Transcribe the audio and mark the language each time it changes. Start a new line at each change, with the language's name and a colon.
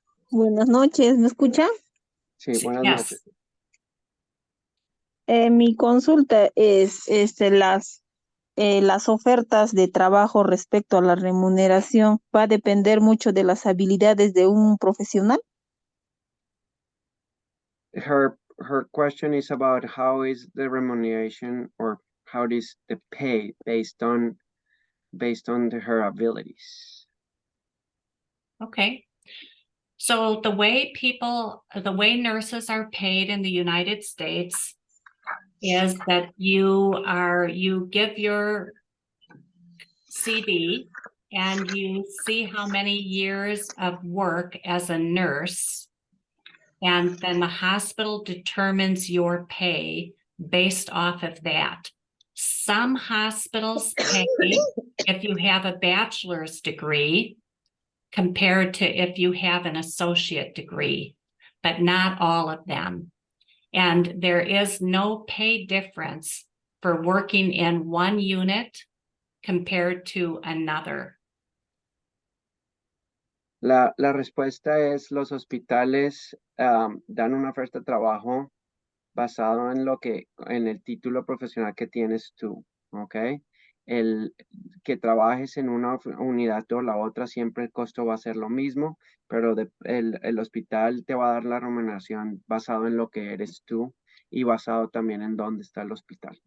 Spanish: Buenas noches, ¿me escucha? Sí, buenas
English: Yes.
Spanish: noches. Mi consulta es las ofertas de trabajo respecto a la remuneración. ¿Va a depender mucho de las habilidades de un profesional?
English: Her question is about how is the remuneration or how is the pay based on her abilities. Okay. So the way nurses are paid in the United States is that you give your CV and you see how many years of work as a nurse, and then the hospital determines your pay based off of that. Some hospitals pay if you have a bachelor's degree compared to if you have an associate degree, but not all of them. And there is no pay difference for working in one unit compared to another.
Spanish: La respuesta es los hospitales dan una oferta de trabajo basado en el título profesional que tienes tú, ¿ok? El que trabajes en una unidad o la otra, siempre el costo va a ser lo mismo, pero el hospital te va a dar la remuneración basado en lo que eres tú y basado también en dónde está el hospital.